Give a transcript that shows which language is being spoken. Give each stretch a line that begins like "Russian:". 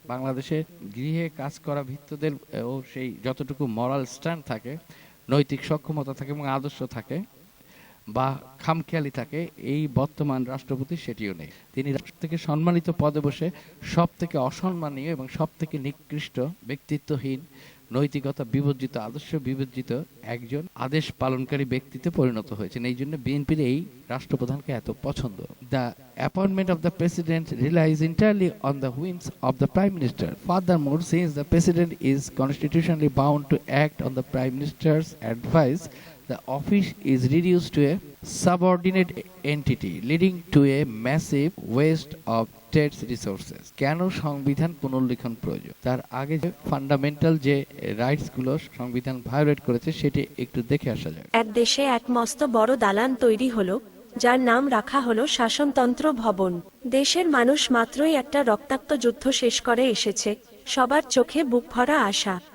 Bangla: বাংলাদেশে গৃহে কাজ করা ভৃত্যদের ও সেই যতটুকু মরাল স্ট্যান্ড থাকে, নৈতিক সক্ষমতা থাকে এবং আদর্শ থাকে বা খামখেয়ালি থাকে, এই বর্তমান রাষ্ট্রপতি সেটিও নেই। তিনি রাষ্ট্র থেকে সম্মানিত পদে বসে সব থেকে অসম্মানীয় এবং সব থেকে নিকৃষ্ট, ব্যক্তিত্বহীন, নৈতিকতা বিবর্জিত, আদর্শ বিবর্জিত একজন আদেশ পালনকারী ব্যক্তিতে পরিণত হয়েছেন। এই জন্য বিএনপির এই রাষ্ট্রপ্রধানকে এত পছন্দ।
English: The appointment of the president relies entirely on the whims of the prime minister. Furthermore, since the president is constitutionally bound to act on the prime minister's advice, the office is reduced to a subordinate entity, leading to a massive waste of state's resources.
Bangla: কেন সংবিধান পুনর্লিখন প্রয়োজন? তার আগে যে fundamental যে rights গুলো সংবিধান violet করেছে সেটি একটু দেখে আসা যাক। এক দেশে এক মস্ত বড় দালান তৈরি হলো, যার নাম রাখা হলো শাসনতন্ত্র ভবন। দেশের মানুষ মাত্রই একটা রক্তাক্ত যুদ্ধ শেষ করে এসেছে, সবার চোখে বুক ভরা আশা।